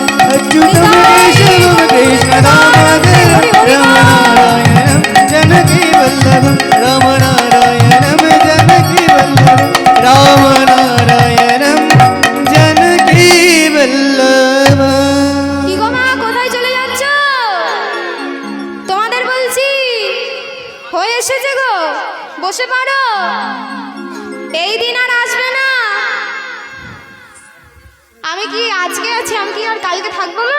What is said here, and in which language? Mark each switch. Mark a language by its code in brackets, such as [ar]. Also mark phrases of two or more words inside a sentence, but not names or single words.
[sa] अच्युतम केशवम कृष्ण दामोदरम राम नारायणं जानकी वल्लभम्। राम नारायणं जानकी वल्लभम्। राम नारायणं जानकी वल्लभम्। [bn] কি গো মা, কোথায় চলে যাচ্ছ? তোমাদের বলছি হয়ে এসেছে গো, বসে পড়ো। এই দিন আর আসবে না। আমি কি আজকে আছি, আমি কি আর কালকে থাকবো না?